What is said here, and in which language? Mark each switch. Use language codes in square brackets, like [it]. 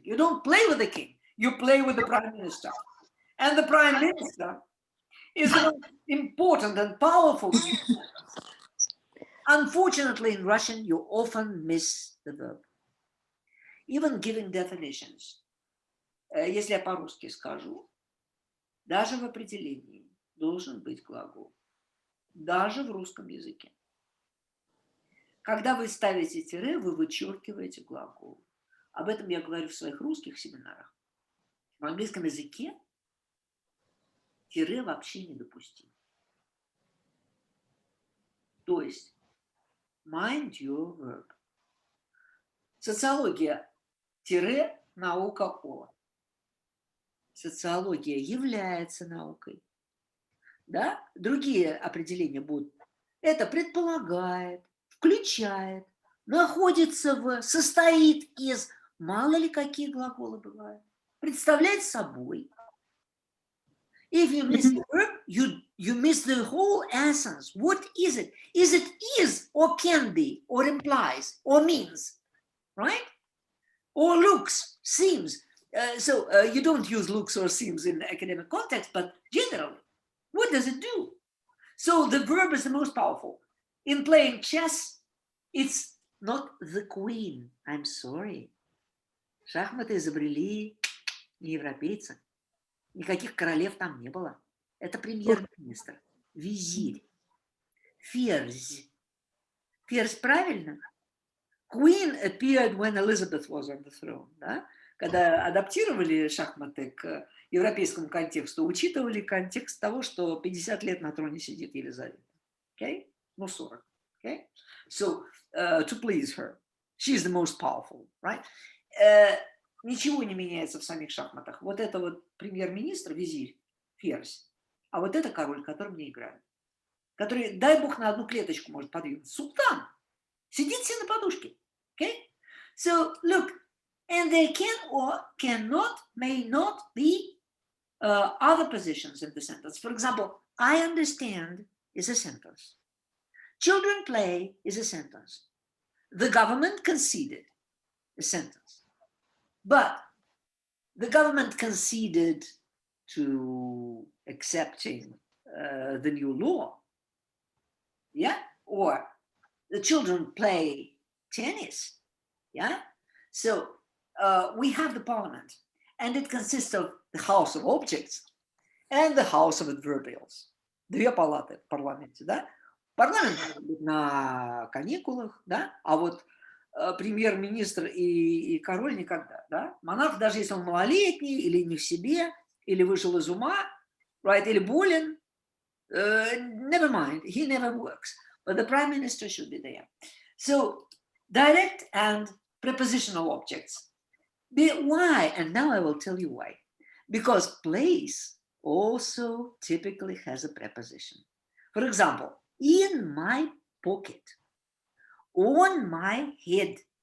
[en] You don't play with the king. You play with the prime minister. And the prime minister is the most important and powerful. Unfortunately, in Russian, you often miss the verb. Even giving definitions. [ru] Если я по-русски скажу, даже в определении должен быть глагол. Даже в русском языке. Когда вы ставите тире, вы вычеркиваете глагол. Об этом я говорю в своих русских семинарах. В английском языке тире вообще недопустимо. То есть, [en] mind your verb. [ru] Социология тире наука о. Социология является наукой. Да? Другие определения будут. Это предполагает, включает, находится в, состоит из, мало ли какие глаголы бывают, представляет собой. [en] If you miss the verb, you miss the whole essence. What is it? Is it is or can be or implies or means, right? Or looks, seems. You don't use looks or seems in academic context, but generally, what does it do? So the verb is the most powerful. In playing chess, it's not the queen. I'm sorry. [ru] Шахматы изобрели не европейцы. Никаких королев там не было. Это премьер-министр, визирь, ферзь. Ферзь правильно? [en] Queen appeared when Elizabeth was on the throne. [ru] Да? когда адаптировали шахматы к европейскому контексту, учитывали контекст того, что 50 лет на троне сидит Елизавета. [en] Okay? Ну, 40. Okay? So, to please her. She's the most powerful, right? [ru] Ничего не меняется в самих шахматах. Вот это вот премьер-министр, визирь, ферзь. А вот это король, который мне играет. Который, дай бог, на одну клеточку может подвинуть. Султан. Сидит себе на подушке. Okay? [en] So, look, and there can or cannot, may not be other positions in the sentence. For example, I understand is a sentence. Children play is a sentence. The government conceded a sentence. But the government conceded to accepting the new law. Yeah? Or the children play tennis. Yeah? So we have the parliament, and it consists of the house of objects and the house of adverbials. [ru] Две палаты в парламенте, да? Парламент на каникулах, да? А вот премьер-министр и король никогда, да? Монарх, даже если он малолетний, или не в себе, или вышел из ума, [en] right, [ru] или болен, [en] never mind, he never works. But the prime minister should be there. So, direct and prepositional objects. Why? And now I will tell you why. Because place also typically has a preposition. For example, in my pocket, on my head.